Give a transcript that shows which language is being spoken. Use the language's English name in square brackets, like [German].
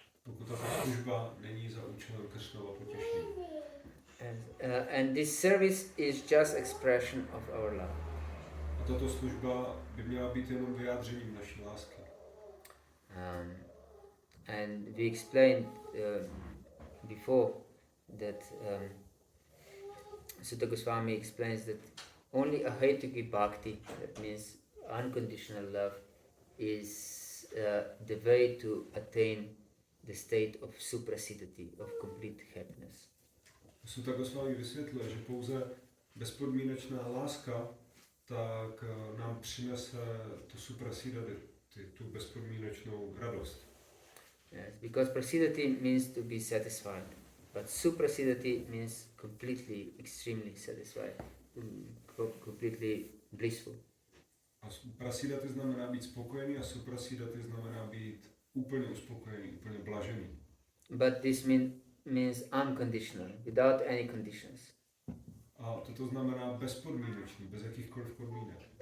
[Czech] Pokud tato služba není za účelem Kršnova potěšení. [English] And this service is just expression of our love. [Czech] A tato služba by měla být jenom vyjádřením naší lásky. [English] And we explained before that Sutta Goswami explains that only a Haituki bhakti, that means unconditional love, is the way to attain the state of suprasiddhati, of complete happiness. [Czech] Sutta Goswami vysvětluje, že pouze bezpodmínečná láska tak nám přinese tu suprasiddhati, tu bezpodmínečnou radost. [English] Yes, because prasiddhati means to be satisfied, but suprasiddhati means completely, extremely satisfied, completely blissful. [Czech] A prasiddhati znamená být spokojený a suprasiddhati znamená být úplně uspokojený, úplně blažený. [English] But this means unconditional, without any conditions. [Czech] A toto znamená bezpodmínečný, bez jakýchkoliv podmínek.